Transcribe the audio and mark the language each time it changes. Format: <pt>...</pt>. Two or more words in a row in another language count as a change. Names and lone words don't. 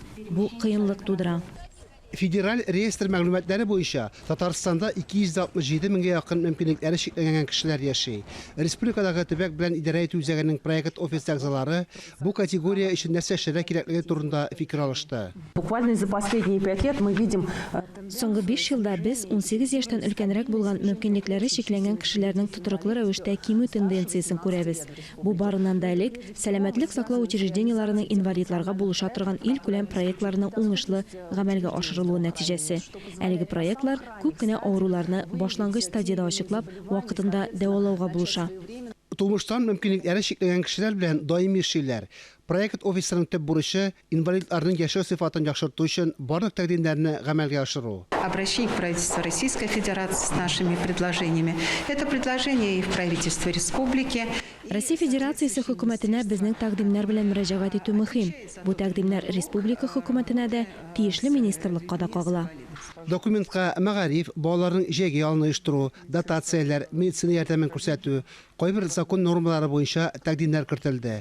<tt>Бу кыенлык тудыра. Федераль реестр мәгълүматлары буенча Татарстанда 267 меңгә якын мөмкинлекләре чикләнгән кешеләр яши. Республикадагы төбәк белән идарә итү үзәгенең проект офис әгъзалары бу категория өчен нәрсә эшләргә кирәклеге турында фикер алышты.</tt> <ru>Буквально за последние 5 лет мы видим...</ru> <tt>Соңгы 5 елда без 18 яшьтән өлкәнрәк булган мөмкинлекләре чикләнгән кешеләрнең тотрыклы рәвештә кимү тенденциясын күрәбез. Бу барыннан да элек сәламәтлек саклау учреждениеларының инвалидларга булыша торган ил күләм проектларының уңышлы гамәлгә ашырылуы нәтиҗәсе. Әлеге проектлар күп кенә авыруларны башлангыч стадияда ачыклап, вакытында дәвалауга булыша. Тумыштан мөмкинлекләре чикләнгән кешеләр белән даими эшләр. Проект офисының төп бурычы инвалидларның яшәү сыйфатын яхшырту өчен барлык тәкъдимнәрне гамәлгә ашыру.</tt> <ru>Обращение к правительству Российской Федерации с нашими предложениями. Это предложение и в правительство республики.</ru> <tt>Россия Федерациясе хөкүмәтенә безнең тәкъдимнәр белән мөрәҗәгать итү мөһим. Бу тәкъдимнәр республика хөкүмәтенә дә, тиешле министрлыкка да кагыла. Документка мәгариф, балаларның җәйге ялын оештыру, дотацияләр, медицина ярдәмен күрсәтү, кайбер закон нормалары буенча тәкъдимнәр кертелде.</tt>